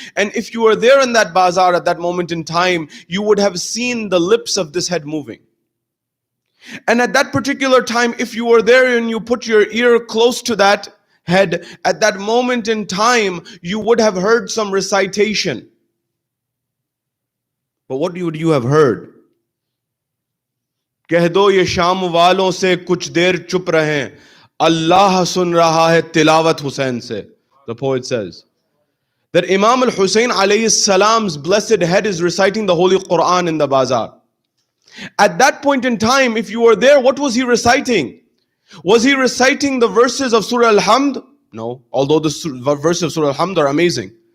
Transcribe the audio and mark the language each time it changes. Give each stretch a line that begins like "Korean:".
English: And if you were there in that bazaar at that moment in time, you would have seen the lips of this head moving. And at that particular time, if you were there and you put your ear close to that head, at that moment in time, you would have heard some recitation. But what would you have heard?
Hindi: कह दो ये शाम वालों से कुछ देर चुप रहें, अल्लाह सुन रहा है तिलावत हुसैन से.
English: The poet says that Imam al-Husain alayhi salam's blessed head is reciting the Holy Quran in the bazaar. At that point in time, if you were there, what was he reciting? Was he reciting the verses of Surah Al-Hamd? No, although the verses of Surah Al-Hamd are amazing.